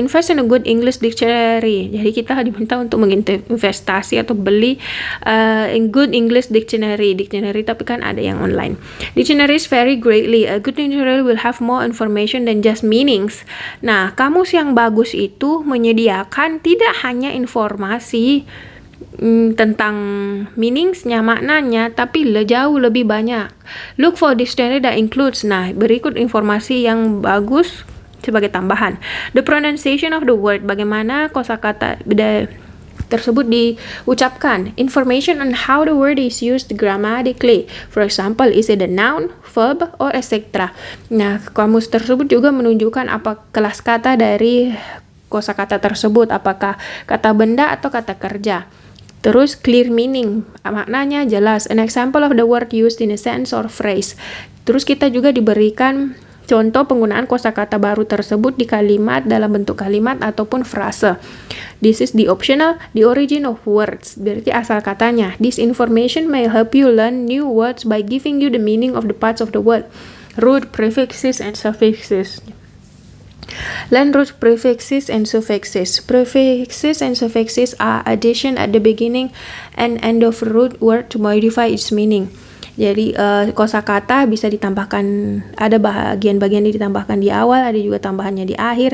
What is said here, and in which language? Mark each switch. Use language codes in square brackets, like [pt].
[en] Invest in a good English dictionary. [id] Jadi kita diminta untuk menginvestasi atau beli [en] in good English dictionary [id] tapi kan ada yang online. [en] Dictionaries vary greatly. A good dictionary will have more information than just meanings. [id] Nah, kamus yang bagus itu menyediakan tidak hanya informasi tentang meaningsnya, maknanya, tapi jauh lebih banyak. [en] Look for dictionary that includes. [id] Nah, berikut informasi yang bagus sebagai tambahan. [en] The pronunciation of the word, [id] bagaimana kosakata tersebut diucapkan. [en] Information on how the word is used grammatically. For example, is it a noun, verb, or etc. [id] Nah, kamus tersebut juga menunjukkan apa kelas kata dari kosakata tersebut, apakah kata benda atau kata kerja. [en] Terus clear meaning, [id] maknanya jelas. [en] An example of the word used in a sentence or phrase. [id] Terus kita juga diberikan contoh penggunaan kosakata baru tersebut di kalimat, dalam bentuk kalimat ataupun frase. [en] This is the optional, the origin of words. [id] Berarti asal katanya. [en] This information may help you learn new words by giving you the meaning of the parts of the word. Root, prefixes, and suffixes. Learn root, prefixes, and suffixes. Prefixes and suffixes are addition at the beginning and end of root word to modify its meaning. [id] Jadi kosakata bisa ditambahkan, ada bagian-bagian yang ditambahkan di awal, ada juga tambahannya di akhir.